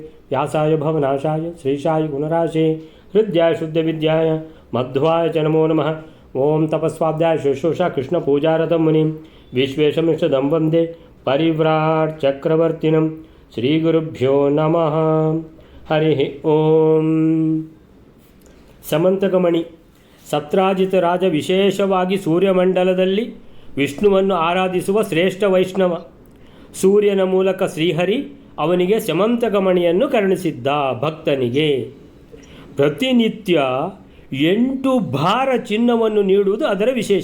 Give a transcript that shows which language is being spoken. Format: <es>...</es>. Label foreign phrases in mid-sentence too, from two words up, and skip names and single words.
<sa>व्यासाय भवनाशाय श्रीशाय गुणराशे हृद्याय शुद्धविद्याय मध्वाय च नमो नमः। ओं तपस्वाध्याय शुश्रूषा कृष्णपूजारतं मुनिं विश्वेशमिष्टदं वन्दे परिव्राट् चक्रवर्तिनं श्रीगुरुभ्यो नमः। हरिः ओಂ।</sa> <kn>ಸಮಂತಕಮಣಿ ಸತ್ರಾಜಿತ ರಾಜ ವಿಶೇಷವಾಗಿ ಸೂರ್ಯಮಂಡಲದಲ್ಲಿ ವಿಷ್ಣುವನ್ನು ಆರಾಧಿಸುವ ಶ್ರೇಷ್ಠ ವೈಷ್ಣವ. ಸೂರ್ಯನ ಮೂಲಕ ಶ್ರೀಹರಿ ಅವನಿಗೆ ಸಮಂತಕಮಣಿಯನ್ನು ಕರುಣಿಸಿದ್ದ. ಭಕ್ತನಿಗೆ ಪ್ರತಿನಿತ್ಯ 8 ಭಾರ ಚಿನ್ನವನ್ನು ನೀಡುವುದು ಅದರ ವಿಶೇಷ.</kn>